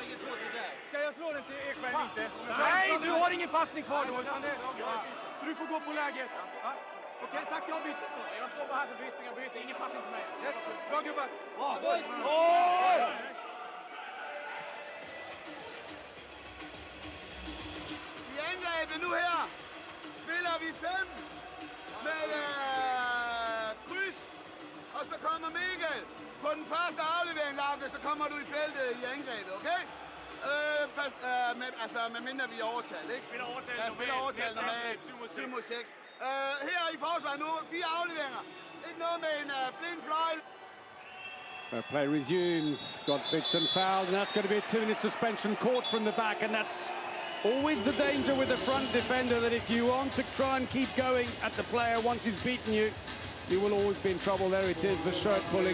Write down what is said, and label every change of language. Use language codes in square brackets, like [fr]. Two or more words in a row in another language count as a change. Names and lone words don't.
[sv] Ska jag slå den till Ekberg inte? Nej, du har ingen passning kvar då. Så du får gå på läget. Ja. Okej, Zacke har bytt. Jag står bara här för bytning. Jag byter. Ingen passning till mig. Yes. Bra gubbar. Oj! [da] Nu her spiller vi 5 med kryds, og så kommer Mikkel på den første aflevering, Lauke, så kommer du i feltet i angrebet, okay? Med mindre vi er overtalt, ikke? Spiller overtalt normalt, 7 mod 6. Her i forsvaret nu, 4 afleveringer. Ikke noget med en blind fløjl. [en] So play resumes. Gottfridsson fouled, and that's going to be a 2-minute suspension caught from the back, and that's always the danger with the front defender, that if you want to try and keep going at the player once he's beaten you, you will always be in trouble. There it is, the shirt pulling.